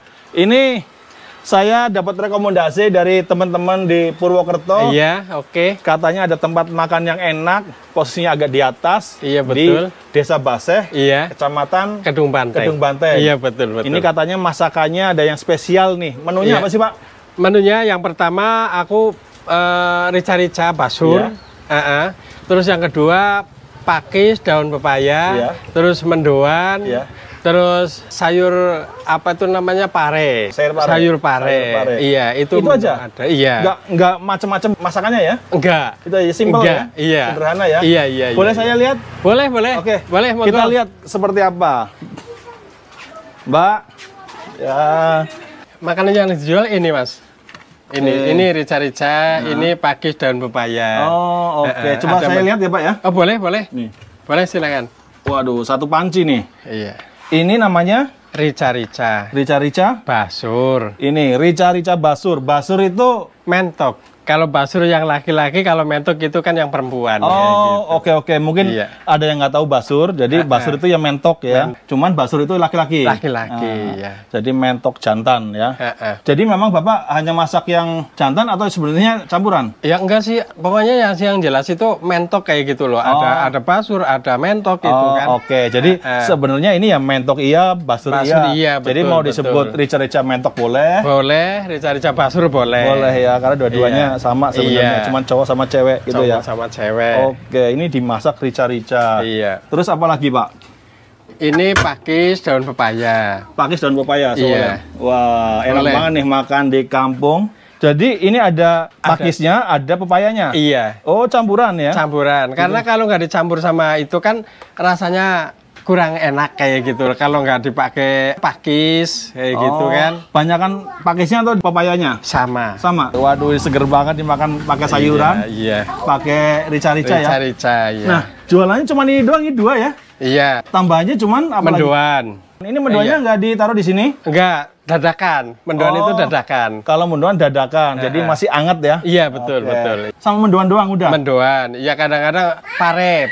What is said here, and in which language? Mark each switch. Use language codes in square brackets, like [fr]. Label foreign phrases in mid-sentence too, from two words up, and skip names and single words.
[id] Ini saya dapat rekomendasi dari teman-teman di Purwokerto. Iya, oke. Katanya ada tempat makan yang enak, posisinya agak di atas. Iya, betul. Di Desa Baseh, Iya. Kecamatan Kedung Banteng. Kedung Banteng. Iya, betul. Ini katanya masakannya ada yang spesial nih. Menunya Iya. apa sih, Pak? Menunya yang pertama aku rica-rica basur. Iya. Terus yang kedua pakis, daun pepaya. Iya. Terus mendoan. Iya. Terus sayur apa itu namanya pare. Sayur pare. Sayur pare. Sayur pare. Iya, itu aja. Ada. Iya. Enggak macam-macam masakannya ya? Enggak. Itu aja simpel ya? Iya. Sederhana ya? Iya. Boleh saya lihat? Boleh. Oke. Boleh, monggo. Kita lihat seperti apa. Mbak. Ya. Makanan yang dijual ini, Mas. Ini rica-rica, ini pakis daun pepaya. Oh, oke. Coba saya lihat ya, Pak ya. Oh, boleh. Nih. Boleh, silakan. Waduh, satu panci nih. Iya. Ini namanya Rica-rica. rica-rica. Basur. Ini rica-rica basur. Basur itu Mentok. Kalau basur yang laki-laki, kalau mentok itu kan yang perempuan. oh, ya, gitu. oke. Mungkin Iya. ada yang nggak tahu basur. Jadi basur itu yang mentok ya. Cuman basur itu laki-laki. Laki-laki, ya. Jadi mentok jantan ya. Jadi Jadi memang Bapak hanya masak yang jantan atau sebenarnya campuran? ya enggak sih, pokoknya yang jelas itu mentok kayak gitu loh. Ada basur, ada mentok gitu Oh, kan. oke. Jadi sebenarnya ini ya mentok iya, basur iya. Basur iya, Jadi betul, mau disebut betul. rica-rica mentok boleh. Boleh, rica-rica basur boleh. Boleh ya. karena dua-duanya sama sebenarnya, Iya. cuman cowok sama cewek gitu ya. Sama cewek. Oke, ini dimasak rica-rica. Iya. Terus apa lagi, Pak? Ini pakis daun pepaya. Pakis daun pepaya soalnya. Iya. Wah, enak Boleh. banget nih makan di kampung. Jadi ini ada pakisnya, ada pepayanya. Iya. Oh, campuran ya? Campuran. Karena kalau nggak dicampur sama itu kan rasanya kurang enak kayak gitu. Kalau nggak dipakai pakis kayak gitu kan. Banyakan pakisnya atau pepayanya? Sama. Sama. Waduh, ini seger banget dimakan pakai sayuran, Iya. pakai rica-rica ya. Rica-rica, iya. Nah, jualannya cuma ini doang, ini 2 ya. Iya. Tambahannya cuman apa lagi? Mendoan. Ini mendoannya nggak ditaruh di sini? Enggak, dadakan. Mendoan Oh. itu dadakan. Kalau mendoan dadakan, jadi masih anget ya? Iya, betul, Oke. betul. Sama mendoan doang udah? Mendoan. Iya, kadang-kadang pare.